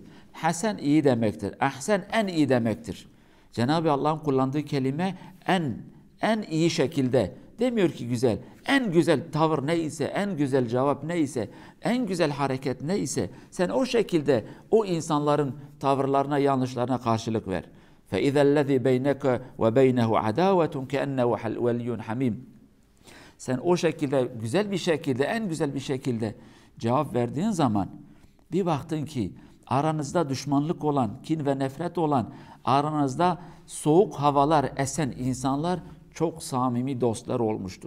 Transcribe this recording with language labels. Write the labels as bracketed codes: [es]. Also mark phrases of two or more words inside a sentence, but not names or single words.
[tr] Hasen iyi demektir. Ahsen en iyi demektir. Cenab-ı Allah'ın kullandığı kelime en iyi şekilde. Demiyor ki güzel. En güzel tavır neyse, en güzel cevap neyse, en güzel hareket neyse sen o şekilde o insanların tavırlarına, yanlışlarına karşılık ver. [ar] فَاِذَا الَّذِي بَيْنَكَ وَبَيْنَهُ عَدَاوَةٌ كَأَنَّهُ وَلِيٌّ حَمِيمٌ [tr] Sen o şekilde, güzel bir şekilde, en güzel bir şekilde cevap verdiğin zaman bir baktın ki aranızda düşmanlık olan, kin ve nefret olan, aranızda soğuk havalar esen insanlar çok samimi dostlar olmuştur.